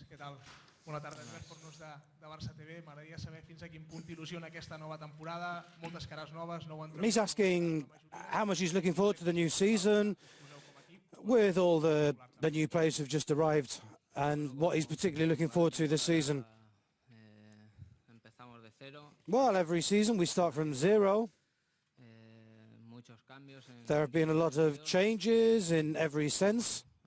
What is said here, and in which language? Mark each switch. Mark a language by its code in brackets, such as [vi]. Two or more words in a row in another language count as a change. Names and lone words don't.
[ca] tal? Bona tarda, Andrés de Barça TV. M'agradaria saber fins a quin punt t'il·lusiona aquesta nova temporada, moltes cares noves, nou entrants. [en] He's asking how much he's looking forward to the new season with all the new players who've just arrived and what he's particularly looking forward to this season. Well, every season we start from zero. There have been a lot of changes in every sense.